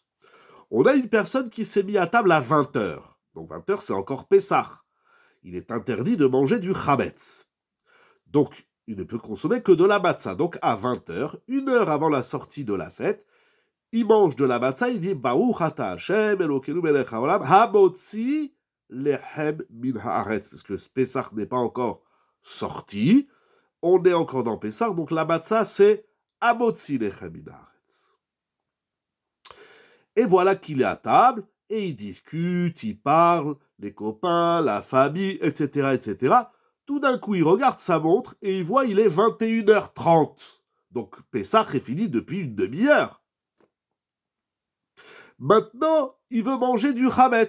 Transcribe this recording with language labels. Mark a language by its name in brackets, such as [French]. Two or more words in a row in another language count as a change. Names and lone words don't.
[French] On a une personne qui s'est mise à table à 20h. Donc 20h, c'est encore Pessah. Il est interdit de manger du Chametz. Donc, il ne peut consommer que de la matzah. Donc à 20h, 1 heure avant la sortie de la fête, il mange de la matzah, il dit [Hebrew] ברוך אתה השם אלוקינו מלך העולם המוציא לחם מן הארץ, [French] parce que Pessah n'est pas encore sorti, on est encore dans Pessah, donc la matzah c'est [Hebrew] המוציא לחם מן הארץ. [French] Et voilà qu'il est à table, et il discute, il parle, les copains, la famille, etc., etc. Tout d'un coup, il regarde sa montre, et il voit il est 21h30. Donc Pessah est fini depuis 1 demi-heure. Maintenant, il veut manger du Chametz.